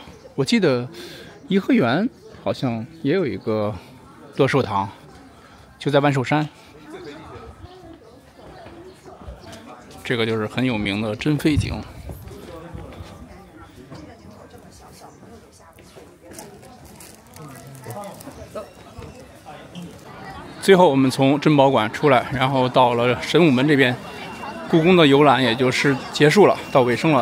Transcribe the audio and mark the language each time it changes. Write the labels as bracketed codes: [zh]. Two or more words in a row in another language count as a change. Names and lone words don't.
[zh] 我記得頤和園好像也有一個樂壽堂，就在萬壽山。這個就是很有名的珍妃井。最后我们从珍宝馆出来，然后到了神武门这边，故宫的游览也就是结束了，到尾声了。